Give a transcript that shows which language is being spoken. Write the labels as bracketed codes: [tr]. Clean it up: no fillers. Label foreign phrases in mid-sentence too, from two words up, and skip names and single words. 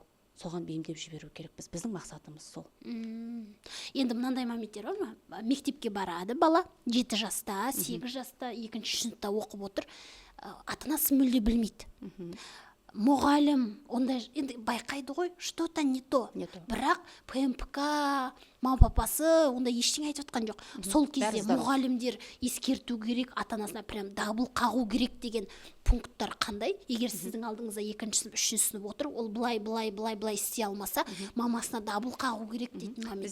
[kk] Соған бейімдеп жіберу керекпіз. Біздің мақсатымыз сол. Енді мынандай моменттер бар ма? Мектепке барады бала, 7 жаста, 8 жаста, 2-ші сыныпта оқып отыр. Ата-анасы мүлде білмейді. Мұғалім, ондай енді байқайды ғой, [ru] что-то не то. [kk] Бірақ ПМК, мама папасы онда ештеңе айтып отқан жоқ. Сол кезде мұғалімдер ескерту керек, ата-анасына прям дабыл қағу керек деген пункттар қандай? Егер сіздің алдыңызда 2-ші сынып, 3-ші сынып отыр, ол былай істей алмаса, мамасына дабыл қағу керек дейтін моменттер.